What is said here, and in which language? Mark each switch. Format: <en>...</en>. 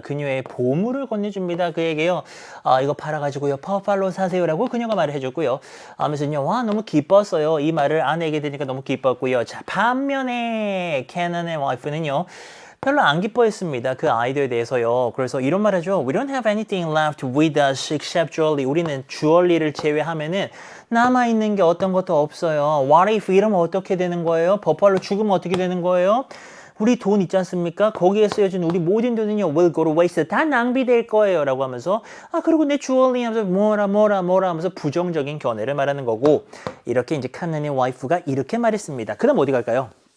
<ko>그녀의 보물을 건네줍니다. 그에게요. 이거 팔아가지고요. 파워팔로 사세요라고 그녀가 말을 해줬고요. 하면서요. 와, 너무 기뻤어요. 이 말을 아내에게 들으니까 너무 기뻤고요. 자, 반면에 캐넌의 와이프는요. 별로 안 기뻐했습니다. 그 아이디어에 대해서요. 그래서 이런 말 하죠.</ko> <en>We don't have anything left with us except jewelry.</en> <ko>우리는 주얼리를 제외하면은 남아있는 게 어떤 것도 없어요.</ko> <en>What if</en> <ko>이러면 어떻게 되는 거예요? 버팔로 죽으면 어떻게 되는 거예요? 우리 돈 있지 않습니까? 거기에 쓰여진 우리 모든 돈은요.</ko> <en>will go to waste.</en> <ko>다 낭비될 거예요. 라고 하면서 그리고 내 주얼리 하면서 뭐라 하면서 부정적인 견해를 말하는 거고 이렇게 이제 칸난의 와이프가 이렇게 말했습니다. 그 다음 어디 갈까요?</ko>